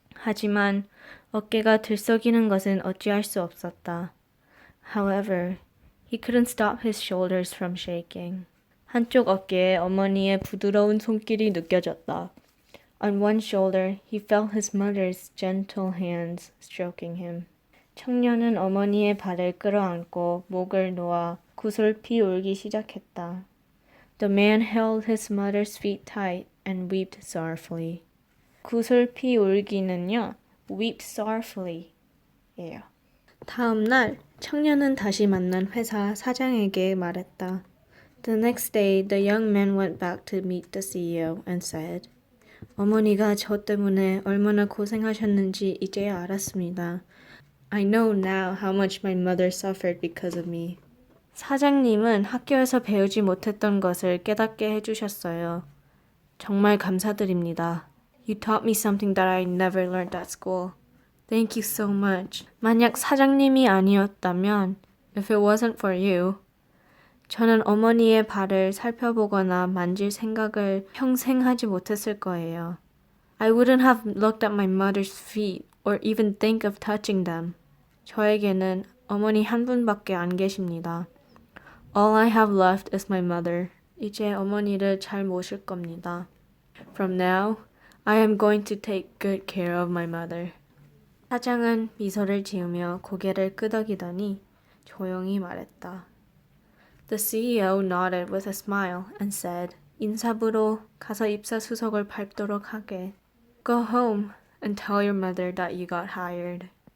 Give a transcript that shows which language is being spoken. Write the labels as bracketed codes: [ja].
[ko] 하지만 어깨가 들썩이는 것은 어찌할 수 없었다. [en] However, he couldn't stop his shoulders from shaking. [ko] 한쪽 어깨에 어머니의 부드러운 손길이 느껴졌다. [en] On one shoulder, he felt his mother's gentle hands stroking him. [ko] 청년은 어머니의 발을 끌어안고 목을 놓아 구슬피 울기 시작했다. [en] The man held his mother's feet tight and wept sorrowfully. [ko] 구슬피 울기는요, [en] weep sorrowfully [ko] 예요. 다음 날 청년은 다시 만난 회사 사장에게 말했다. [en] The next day, the young man went back to meet the CEO and said, [ko] 어머니가 저 때문에 얼마나 고생하셨는지 이제야 알았습니다. [en] I know now how much my mother suffered because of me. [ko] 사장님은 학교에서 배우지 못했던 것을 깨닫게 해주셨어요. 정말 감사드립니다. [en] You taught me something that I never learned at school. Thank you so much. [ko] 만약 사장님이 아니었다면, [en] if it wasn't for you, [ko] 저는 어머니의 발을 살펴보거나 만질 생각을 평생 하지 못했을 거예요. [en] I wouldn't have looked at my mother's feet or even think of touching them. [ko] 저에게는 어머니 한 분밖에 안 계십니다. [en] All I have left is my mother. [ko] 이제 어머니를 잘 모실 겁니다. [en] From now, I am going to take good care of my mother. [ko] 사장은 미소를 지으며 고개를 끄덕이더니 조용히 말했다. [en] The CEO nodded with a smile and said, [ko] 인사부로 가서 입사수석을 밟도록 하게. [en] Go home and tell your mother that you got hired.